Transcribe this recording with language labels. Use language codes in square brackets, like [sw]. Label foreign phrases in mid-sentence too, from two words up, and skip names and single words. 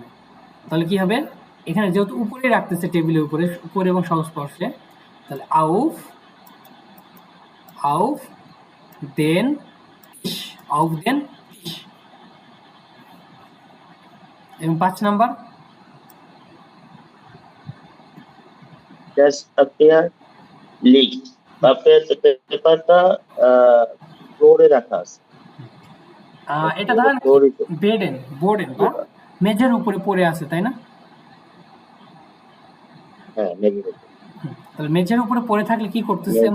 [bn] তাহলে কি হবে? এখানে যেহেতু উপরে রাখতেছে, টেবিলের উপরে, উপরে এবং সংস্পর্শে, তাহলে [de] auf auf den Tisch, auf den Tisch. [bn] এবং 5 নাম্বার, [de] das Papier liegt [bn] পেপারটা ফ্লোরে রাখা আছে। এটা ধরেন ফ্লোরে বোর্ডেন বা মেঝের উপরে পড়ে আছে, তাই না? হ্যাঁ মেঝের উপরে তাহলে মেঝের উপরে পড়ে থাকলে কি করতেছি আমরা?